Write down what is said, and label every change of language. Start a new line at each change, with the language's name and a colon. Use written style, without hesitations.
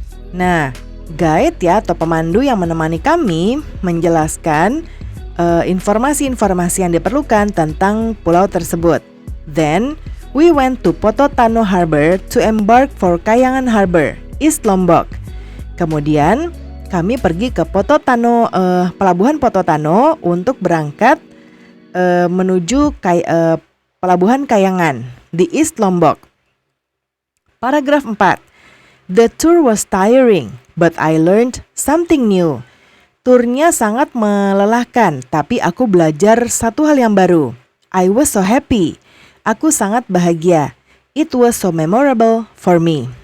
Indonesian: Nah, guide ya atau pemandu yang menemani kami menjelaskan informasi-informasi yang diperlukan tentang pulau tersebut.
English: Then we went to Pototano Harbor to embark for Kayangan Harbor, East Lombok.
Indonesian: Kemudian kami pergi ke Pelabuhan Pototano untuk berangkat menuju Pelabuhan Kayangan di East Lombok. Paragraf 4.
English: The tour was tiring, but I learned something new.
Indonesian: Turnya sangat melelahkan, tapi aku belajar satu hal yang baru.
English: I was so happy.
Indonesian: Aku sangat bahagia.
English: It was so memorable for me.